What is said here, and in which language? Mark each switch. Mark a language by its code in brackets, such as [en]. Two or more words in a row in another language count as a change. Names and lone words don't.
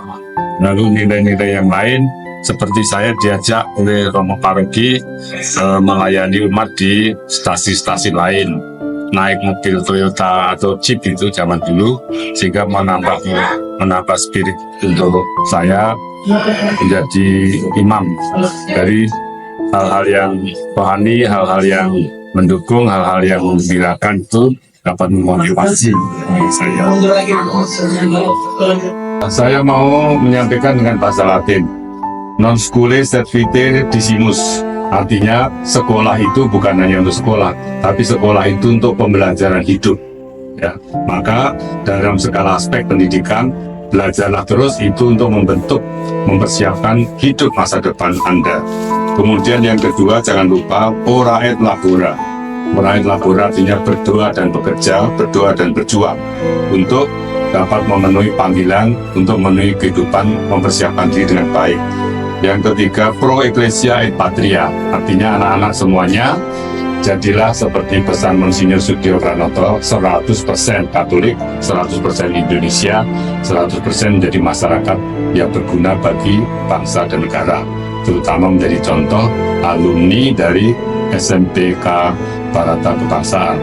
[id] Lalu nilai-nilai yang lain seperti saya diajak oleh Romo Paroki melayani umat di stasi-stasi lain, naik mobil Toyota atau Jeep itu zaman dulu, sehingga menambah spirit untuk saya menjadi imam. Dari hal-hal yang rohani, hal-hal yang mendukung, hal-hal yang menggembirakan itu dapat memotivasi saya. Saya mau menyampaikan dengan bahasa Latin, [la] non scholae sed vitae decimus. [id] Artinya sekolah itu bukan hanya untuk sekolah, tapi sekolah itu untuk pembelajaran hidup. Ya, maka dalam segala aspek pendidikan, belajarlah terus itu untuk mempersiapkan hidup masa depan Anda. Kemudian yang kedua, jangan lupa [la] ora et labora. Ora et labora [id] artinya berdoa dan bekerja, berdoa dan berjuang untuk dapat memenuhi panggilan, untuk memenuhi kehidupan, mempersiapkan diri dengan baik. Yang ketiga, [la] pro ecclesia et patria, [id] artinya anak-anak semuanya jadilah seperti pesan Monsinyur Sugio Pranoto, 100% Katolik, 100% Indonesia, 100% menjadi masyarakat yang berguna bagi bangsa dan negara, terutama menjadi contoh alumni dari SMPK Barata Kebangsaan.